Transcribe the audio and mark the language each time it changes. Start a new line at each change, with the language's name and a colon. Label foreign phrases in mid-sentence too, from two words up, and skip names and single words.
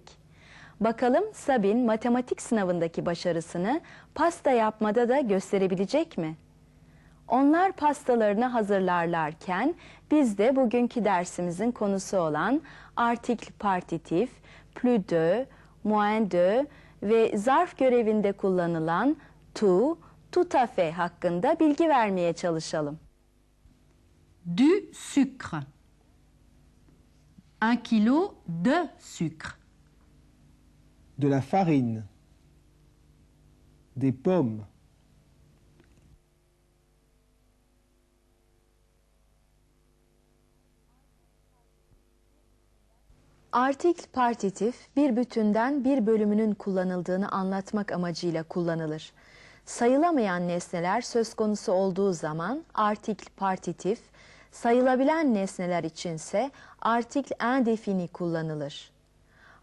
Turkish: Bakalım Sabine matematik sınavındaki başarısını pasta yapmada da gösterebilecek mi? Onlar pastalarını hazırlarlarken biz de bugünkü dersimizin konusu olan artikl partitif,
French: plus de, moins de
Turkish: ve zarf görevinde kullanılan
French: tout, tout à fait
Turkish: hakkında bilgi vermeye çalışalım.
French: Du sucre. 1 kilo de sucre. De la farine. Des pommes.
Turkish: Artikl partitif bir bütünden bir bölümünün kullanıldığını anlatmak amacıyla kullanılır. Sayılamayan nesneler söz konusu olduğu zaman artikl partitif, sayılabilen nesneler içinse artikl indefini kullanılır.